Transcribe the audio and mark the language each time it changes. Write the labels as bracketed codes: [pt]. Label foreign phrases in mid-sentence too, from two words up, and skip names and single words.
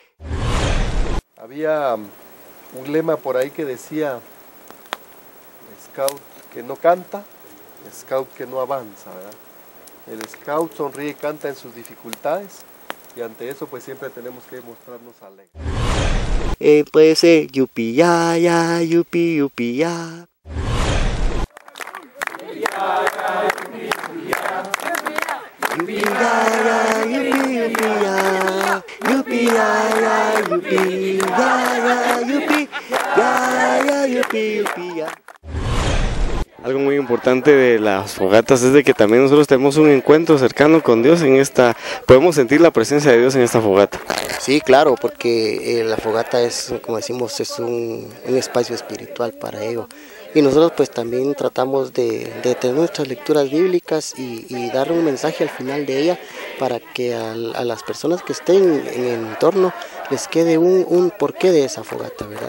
[es] Había un lema por ahí que decía, scout que no canta, scout que no avanza, ¿verdad? El scout sonríe y canta en sus dificultades y ante eso pues siempre tenemos que mostrarnos alegres. Puede ser yupi ya ya, yupi yupi ya. Yupi ya ya, yupi yupi ya. Yupi ya ya, yupi ya ya, yupi ya ya, yupi yupi ya. Algo muy importante de las fogatas es de que también nosotros tenemos un encuentro cercano con Dios en esta, podemos sentir la presencia de Dios en esta fogata. Sí, claro, porque la fogata es, como decimos, es un espacio espiritual para ello. Y nosotros pues también tratamos de tener nuestras lecturas bíblicas y dar un mensaje al final de ella para que a las personas que estén en el entorno les quede un porqué de esa fogata, ¿verdad?